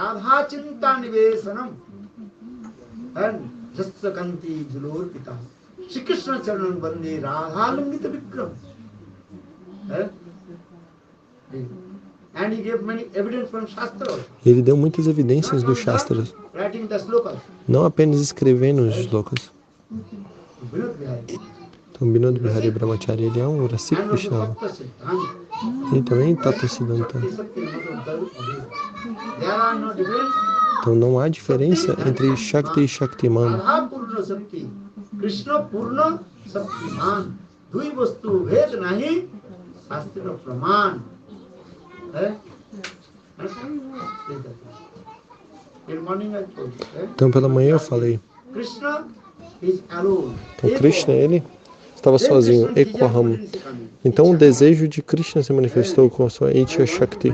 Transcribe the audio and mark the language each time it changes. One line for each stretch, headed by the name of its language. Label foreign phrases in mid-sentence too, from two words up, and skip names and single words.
Portuguese: Ele deu muitas evidências dos Shastras, não apenas escrevendo os shlokas. Então Binod Bihari Brahmachari, ele é um Rasik Krishna. E também Tata Siddhanta. Então não há diferença entre Shakti e Shaktiman. Krishna Purna Shaktiman.
Bangla: দুই বস্তু ভেদ নাহি শাস্ত্র প্রমাণ.
Portuguese: Então pela manhã eu falei. Então Krishna, ele estava sozinho, Ekoham. Então o desejo de Krishna se manifestou com a sua Ichya Shakti.